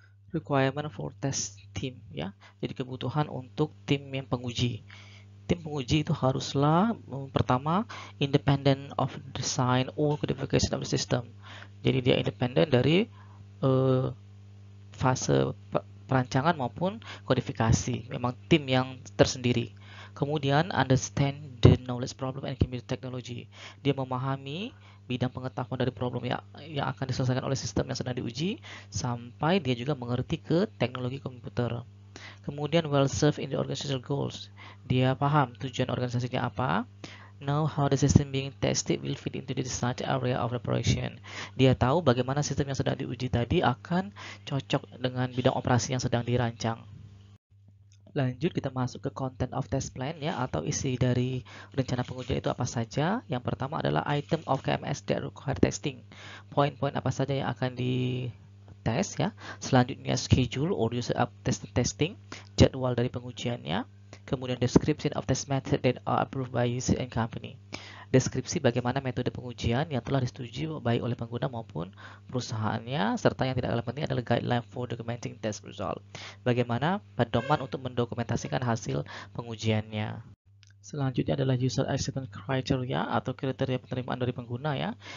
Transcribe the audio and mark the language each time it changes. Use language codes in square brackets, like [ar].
[en] Requirement for test team [id] ya. Jadi kebutuhan untuk tim yang penguji. Tim penguji itu haruslah pertama [en] independent of design or codification of the system. [id] Jadi dia independen dari fase perancangan maupun kodifikasi. Memang tim yang tersendiri. [en] Kemudian understand the knowledge problem and computer technology. [id] Dia memahami bidang pengetahuan dari problem yang akan diselesaikan oleh sistem yang sedang diuji, sampai dia juga mengerti ke teknologi komputer. [en] Kemudian well served in the organizational goals. [id] Dia paham tujuan organisasinya apa. [en] Know how the system being tested will fit into the desired area of operation. [id] Dia tahu bagaimana sistem yang sedang diuji tadi akan cocok dengan bidang operasi yang sedang dirancang. Lanjut kita masuk ke [en] content of test plan [id] ya, atau isi dari rencana pengujian itu apa saja. Yang pertama adalah [en] item of KMS that require testing. [id] Poin-poin apa saja yang akan dites ya. Selanjutnya [en] schedule or user up testing, [id] jadwal dari pengujiannya. [en] Kemudian description of test method that are approved by user and company. [id] Deskripsi bagaimana metode pengujian yang telah disetujui baik oleh pengguna maupun perusahaannya, serta yang tidak kalah penting adalah [en] guideline for documenting test result. [id] Bagaimana pedoman untuk mendokumentasikan hasil pengujiannya. Selanjutnya adalah [en] user acceptance criteria [id] atau kriteria penerimaan dari pengguna ya.